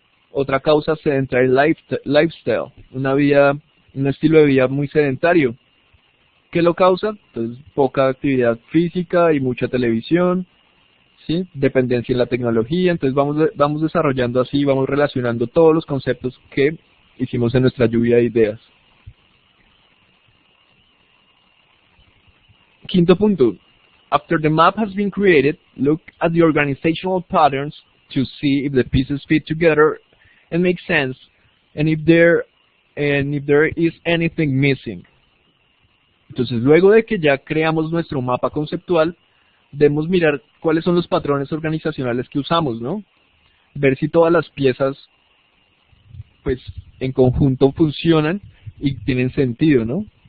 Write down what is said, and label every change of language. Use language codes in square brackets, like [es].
[es] Otra causa, [en] sedentary lifestyle, [es] un estilo de vida muy sedentario. ¿Qué lo causa? Entonces, poca actividad física y mucha televisión, ¿sí? Dependencia en la tecnología. Entonces vamos desarrollando así, vamos relacionando todos los conceptos que hicimos en nuestra lluvia de ideas. Quinto punto. [en] After the map has been created, look at the organizational patterns to see if the pieces fit together and make sense, and if there is anything missing. [es] Entonces, luego de que ya creamos nuestro mapa conceptual, debemos mirar cuáles son los patrones organizacionales que usamos, ¿no? Ver si todas las piezas, pues, en conjunto funcionan y tienen sentido, ¿no?